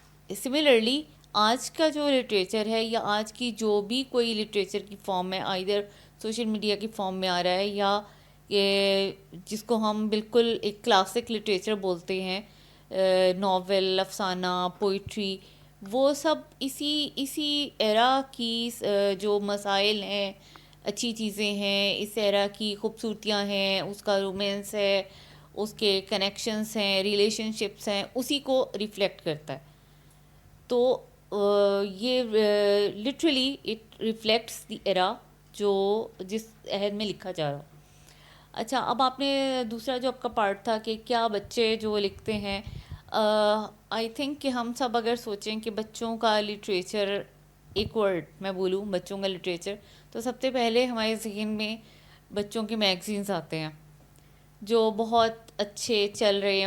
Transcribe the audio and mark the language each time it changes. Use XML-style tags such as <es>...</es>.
<ur>Similarly آج کا جو لٹریچر ہے یا آج کی جو بھی کوئی لٹریچر کی فارم ہے, آئدر سوشل میڈیا کی فارم میں آ رہا ہے یا یہ جس کو ہم بالکل ایک کلاسک لٹریچر بولتے ہیں, ناول, افسانہ, پوئٹری, وہ سب اسی ایرا کی جو مسائل ہیں, اچھی چیزیں ہیں, اس ایرا کی خوبصورتیاں ہیں, اس کا رومانس ہے, اس کے کنیکشنز ہیں, ریلیشن شپس ہیں, اسی کو ریفلیکٹ کرتا ہے. تو یہ</ur> <en>literally it reflects the era</en> <ur>جس عہد میں لکھا جا رہا. اچھا, اب آپ نے دوسرا جو آپ کا پارٹ تھا کہ کیا بچے جو لکھتے ہیں,</ur> <en>I think</en> <ur>کہ ہم سب اگر سوچیں کہ بچوں کا لٹریچر, ایک ورڈ میں بولوں بچوں کا لٹریچر, تو سب سے پہلے ہمارے ذہن میں بچوں کے میگزینز آتے ہیں جو بہت اچھے چل رہے ہیں.</ur>